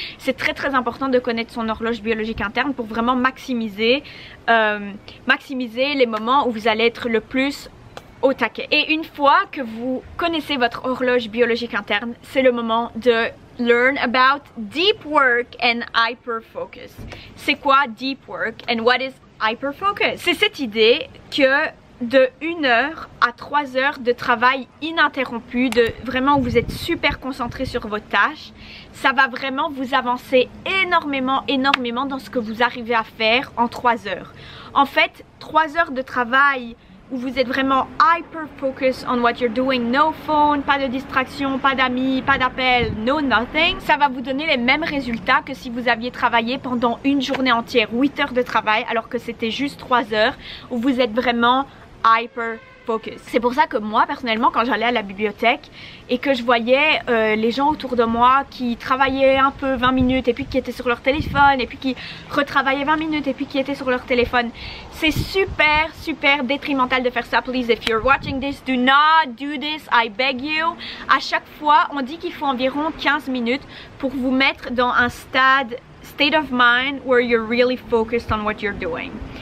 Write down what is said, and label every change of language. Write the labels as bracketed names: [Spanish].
[French] C'est très très important de connaître son horloge biologique interne pour vraiment maximiser les moments où vous allez être le plus au taquet. Et une fois que vous connaissez votre horloge biologique interne, c'est le moment de [English] learn about deep work and hyper focus. [French] C'est quoi [English] deep work and what is hyper focus? [French] C'est cette idée que de 1 heure à 3 heures de travail ininterrompu, de vraiment où vous êtes super concentré sur vos tâches, ça va vraiment vous avancer énormément dans ce que vous arrivez à faire en 3 heures. En fait, 3 heures de travail où vous êtes vraiment hyper focus [English] on what you're doing, no phone, [French] pas de distraction, pas d'amis, pas d'appel, [English] no nothing, [French] ça va vous donner les mêmes résultats que si vous aviez travaillé pendant une journée entière, 8 heures de travail, alors que c'était juste 3 heures où vous êtes vraiment hyper focus. C'est pour ça que moi personnellement, quand j'allais à la bibliothèque et que je voyais les gens autour de moi qui travaillaient un peu 20 minutes et puis qui étaient sur leur téléphone et puis qui retravaillaient 20 minutes et puis qui étaient sur leur téléphone, c'est super détrimental de faire ça. [English] Please, if you're watching this, do not do this, I beg you. [French] À chaque fois, on dit qu'il faut environ 15 minutes pour vous mettre dans un [English] state of mind where you're really focused on what you're doing.